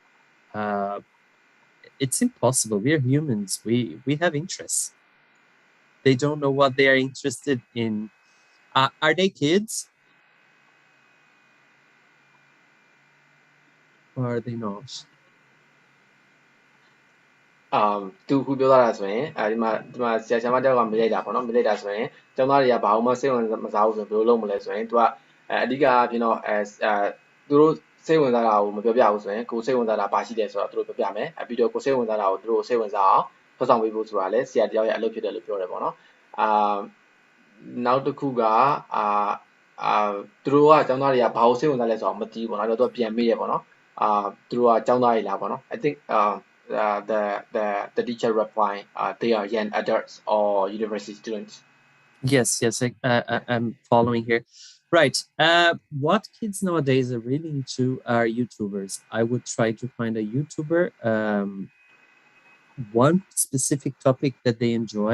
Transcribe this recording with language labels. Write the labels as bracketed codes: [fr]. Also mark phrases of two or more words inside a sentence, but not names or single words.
[en] It's impossible. We are humans. We have interests. They don't know what they are interested in. Are they kids? Or are they not? [my] သူခုပြောတာဆိုရင်ဒီမှာဆရာမတယောက်ကမေးလိုက်တာပေါ့နော်မေးလိုက်တာဆိုရင်ကျောင်းသားတွေကဘာမှစိတ်ဝင်မစားဘူးဆိုဘယ်လိုလုပ်မလဲ ဆိုရင်သူကအဓိကအဖြစ်တော့သူတို့စိတ်ဝင်စားတာကိုမပြောပြဘူးဆိုရင်ကိုစိတ်ဝင်စားတာဘာရှိတယ်ဆိုတော့သူတို့ပြောပြမယ်ပြီးတော့ကိုစိတ်ဝင်စားတာကိုသူတို့စိတ်ဝင်စားအောင်ဖော်ဆောင်ပေးဖို့ဆိုတာလဲဆရာတယောက်ရဲ့အလုပ်ဖြစ်တယ်လို့ပြောတယ်ပေါ့နော်နောက်တစ်ခုကသူတို့ကကျောင်းသားတွေကဘာကိုစိတ်ဝင်စားလဲဆိုတော့မသိဘူးပေါ့နော်တော့သူကပြန်မေးရပေါ့နော်သူတို့ကကျောင်းသားတွေလားပေါ့နော် [en] I think the teacher replying they are young adults or university students. Yes, I'm following here. Right. What kids nowadays are really into are YouTubers. I would try to find a YouTuber, one specific topic that they enjoy.